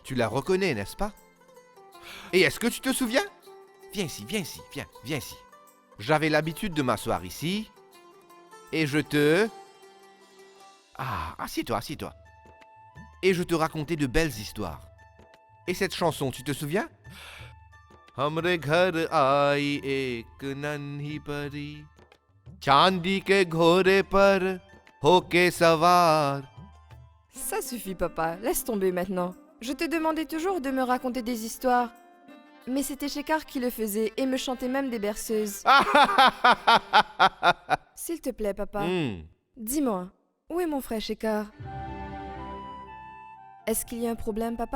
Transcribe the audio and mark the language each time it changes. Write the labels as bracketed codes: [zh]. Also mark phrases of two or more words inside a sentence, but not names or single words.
[fr] Tu la reconnais, n'est-ce pas? Et est-ce que tu te souviens? Viens ici, viens ici. J'avais l'habitude de m'asseoir ici, et je te... Ah, assieds-toi. Et je te racontais de belles histoires. Et cette chanson, tu te souviens? [hi] हमरे घर आई एक नन्ही परी, चांदी के घोड़े पर होके सवार. [fr] Ça suffit, papa. Laisse tomber maintenant. Je te demandais toujours de me raconter des histoires. Mais c'était Shekhar qui le faisait et me chantait même des berceuses. S'il te plaît, papa. Dis-moi, où est mon frère Shekhar? Est-ce qu'il y a un problème, papa?